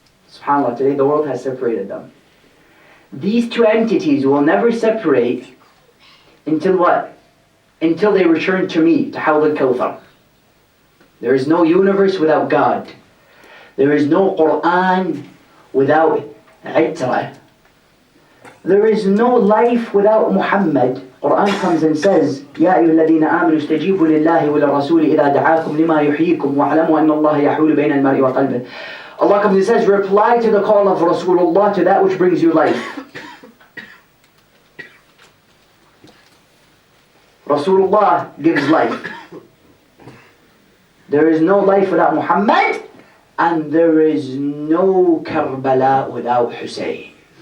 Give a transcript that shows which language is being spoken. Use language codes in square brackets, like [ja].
[en] SubhanAllah, today the world has separated them. These two entities will never separate until what? Until they return to me, to Hawd al-Kawthar. There is no universe without God. There is no Quran without Iqra. There is no life without Muhammad. Quran comes and says, [ar] يَا أَيُّهَا الَّذِينَ آمَنُوا اسْتَجِيبُوا لِلَّهِ وَلِلرَّسُولِ إِذَا دَعَاكُمْ لِمَا يُحْيِيكُمْ وَاعْلَمُوا أَنَّ اللَّهَ يَحُولُ بَيْنَ الْمَرْءِ وَقَلْبِهِ. [en] Allah comes and says, reply to the call of Rasulullah, to that which brings you life. Rasulullah gives life. There is no life without Muhammad, and there is no Karbala without Hussein.